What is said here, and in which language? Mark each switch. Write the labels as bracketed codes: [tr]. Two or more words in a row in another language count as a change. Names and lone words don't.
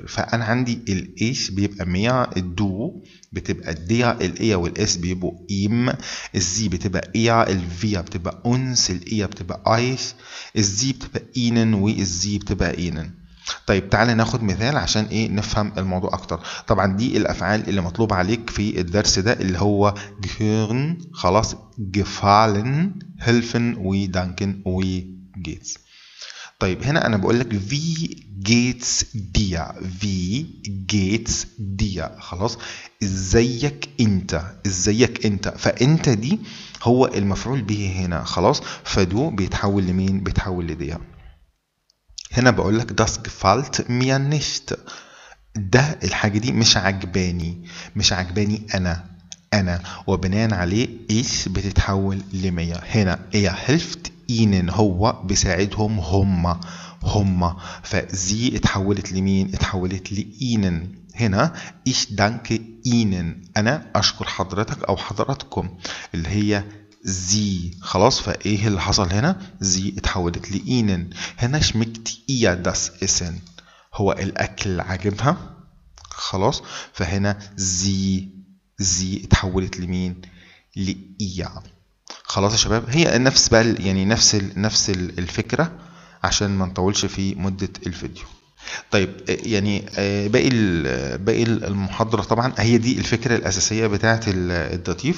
[ar] فانا عندي الايش بيبقى ميا، الدو بتبقى الديا، الايا والاس بيبقوا ايم، الزي بتبقى ايا، الفيا بتبقى انس، الايا بتبقى ايش، الزي بتبقى اينن، والزي بتبقى اينن. طيب تعالى ناخد مثال عشان ايه نفهم الموضوع اكتر. طبعا دي الافعال اللي مطلوب عليك في الدرس ده، اللي هو gehören، خلاص، [de] gefallen، helfen، وdanken، وgeht's. [ar] طيب هنا انا بقول لك [de] wie geht's dir، wie geht's dir، [ar] خلاص، ازيك انت، ازيك انت. فانت دي هو المفعول به هنا، خلاص، فدو بيتحول لمين؟ [de] بيتحول لديا. هنا بقول لك das gefällt mir nicht، [ar] ده الحاجة دي مش عجباني، مش عجباني أنا، وبناء عليه إيش بتتحول لمية. هنا إيه [de] hilft ihnen، [ar] هو بيساعدهم هما. فزي اتحولت لمين؟ اتحولت لإينن. [de] هنا ich danke ihnen، [ar] أنا أشكر حضرتك أو حضراتكم، اللي هي زي. خلاص. فايه اللي حصل هنا؟ زي اتحولت لإينن. هنا [de] schmeckt ihr das Essen، [ar] هو الاكل عاجبها. خلاص. فهنا زي اتحولت لمين؟ لإيا. خلاص يا شباب، هي نفس بقى يعني نفس الفكرة، عشان ما نطولش في مدة الفيديو. طيب يعني باقي المحاضرة طبعا هي دي الفكرة الأساسية بتاعة الداتيف.